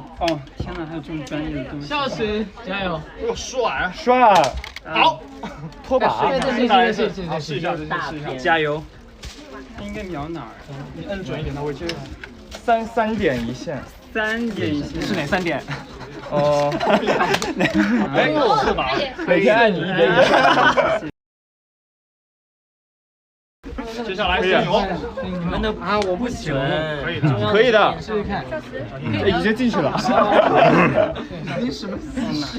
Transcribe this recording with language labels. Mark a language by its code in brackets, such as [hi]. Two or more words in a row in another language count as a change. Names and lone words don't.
[zh] 哦，天哪，還有這麼專業的東西。笑死，加油！哦，帥！帥！好，拖把。試一下，加油！應該瞄哪兒？你摁準一點，它會接。3點一線。 3點一線。是哪3點？哦。哎，是吧？每天按你1點。 接下来是牛，你们的啊，我不行，可以的，可以的，试试看。已经进去了。你什么姿势？